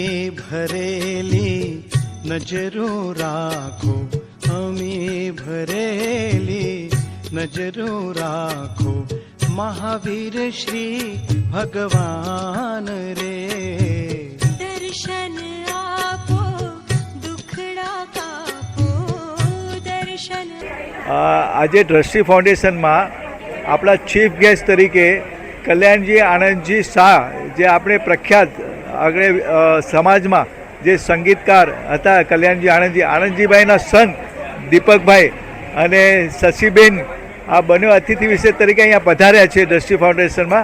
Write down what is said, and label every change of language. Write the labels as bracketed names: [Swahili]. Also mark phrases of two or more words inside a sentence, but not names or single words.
[Gujarati] ભરેલી નજરોં રાખો, હમેં ભરેલી નજરોં રાખો, મહાવીર શ્રી ભગવાન રે। દર્શન આપો દુખડા કાપો, દર્શન। આજે દ્રષ્ટિ ફાઉન્ડેશનમાં આપણા ચીફ ગેસ્ટ તરીકે કલ્યાણજી આનંદજી શાહ, જે આપણે પ્રખ્યાત આગળ સમાજમાં જે સંગીતકાર હતા, કલ્યાણજી આનંદજીભાઈના સન દીપકભાઈ અને શશીબેન, આ બંને અતિથિ વિશેષ તરીકે અહીંયા પધાર્યા છે દ્રષ્ટિ ફાઉન્ડેશનમાં.